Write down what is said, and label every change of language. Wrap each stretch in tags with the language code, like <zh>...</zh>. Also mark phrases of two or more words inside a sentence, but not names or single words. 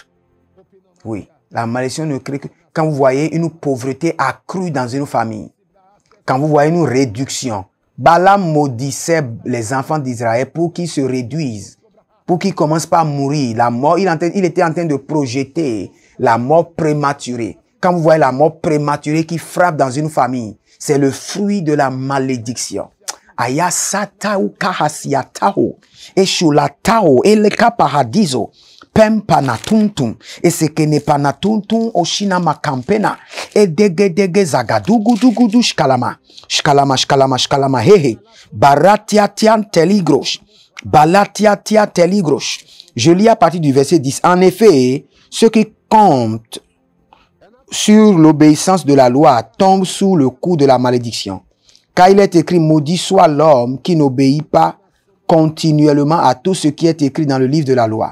<fr>Oui, la malédiction ne crée que... Quand vous voyez une pauvreté accrue dans une famille, quand vous voyez une réduction, Balaam maudissait les enfants d'Israël pour qu'ils se réduisent, pour qu'ils commencent pas à mourir. La mort, il était en train de projeter la mort prématurée. Quand vous voyez la mort prématurée qui frappe dans une famille, c'est le fruit de la malédiction. Ayasatao kahasiatao, eshulatao, eleka paradiso, pempanatuntum, et ce que ne panatuntum oshina makampena, et dege zagadugudugudu shkalama, shkalama, hehe, baratiatian teligrosh, balatiatia teligrosh. Je lis à partir du verset 10. En effet, ceux qui comptent sur l'obéissance de la loi tombent sous le coup de la malédiction. Car il est écrit, maudit soit l'homme qui n'obéit pas continuellement à tout ce qui est écrit dans le livre de la loi.</fr>